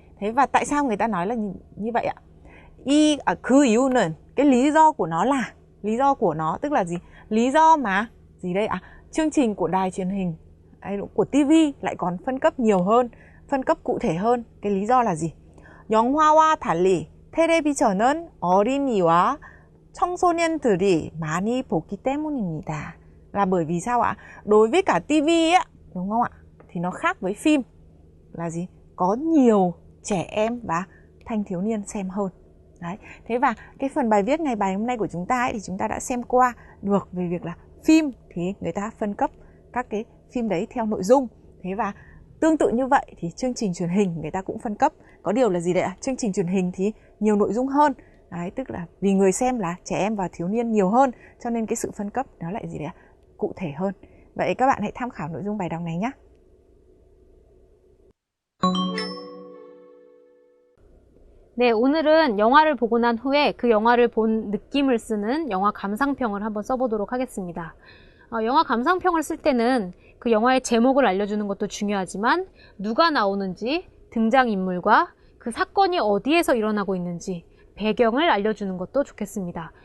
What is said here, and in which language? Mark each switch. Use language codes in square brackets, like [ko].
[vi] Thế và tại sao người ta nói là như vậy ạ? [ko] 그 이유는, [vi] cái lý do của nó là, lý do của nó tức là gì? Lý do mà gì đây ạ? Chương trình của đài truyền hình hay của TV lại còn phân cấp nhiều hơn, phân cấp cụ thể hơn. Cái lý do là gì? [ko] 영화와 달리 텔레비전은 어린이와 청소년들이 많이 보기 때문입니다. [vi] Là bởi vì sao ạ? Đối với cả TV á, đúng không ạ? Thì nó khác với phim là gì? Có nhiều trẻ em và thanh thiếu niên xem hơn. Đấy. Thế và cái phần bài viết ngày bài hôm nay của chúng ta ấy, thì chúng ta đã xem qua được về việc là phim thì người ta phân cấp các cái phim đấy theo nội dung. Thế và tương tự như vậy thì chương trình truyền hình người ta cũng phân cấp. Có điều là gì đấy ạ? Chương trình truyền hình thì nhiều nội dung hơn. Đấy, tức là vì người xem là trẻ em và thiếu niên nhiều hơn, cho nên cái sự phân cấp nó lại gì đấy ạ? Cụ thể hơn. Vậy các bạn hãy tham khảo nội dung bài đọc này nhé. [ko] 네, 오늘은 영화를 보고 난 후에 그 영화를 본 느낌을 쓰는 영화 감상평을 한번 써보도록 하겠습니다. 영화 감상평을 쓸 때는 그 영화의 제목을 알려주는 것도 중요하지만 누가 나오는지, 등장인물과 그 사건이 어디에서 일어나고 있는지 배경을 알려주는 것도 좋겠습니다.